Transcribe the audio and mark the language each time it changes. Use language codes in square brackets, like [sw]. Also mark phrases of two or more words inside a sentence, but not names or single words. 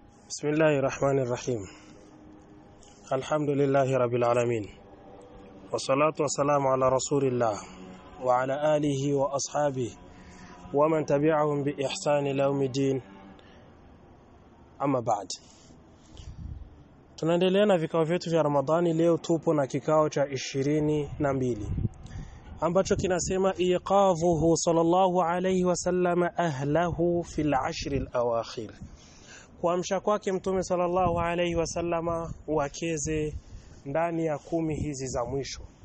[ar] بسم الله الرحمن الرحيم. الحمد لله رب العالمين، والصلاة والسلام على رسول الله وعلى آله وأصحابه ومن تبعهم بإحسان إلى يوم الدين. أما بعد, [sw] tunaendelea na vikao vyetu vya Ramadhani. Leo tupo na kikao cha 22 ambacho kinasema [ar] إيقاظه صلى الله عليه وسلم أهله في العشر الأواخر, [sw] kuamsha kwake mtume [ar] صلى الله عليه وسلم [sw] wakeze ndani ya 10 hizi za mwisho.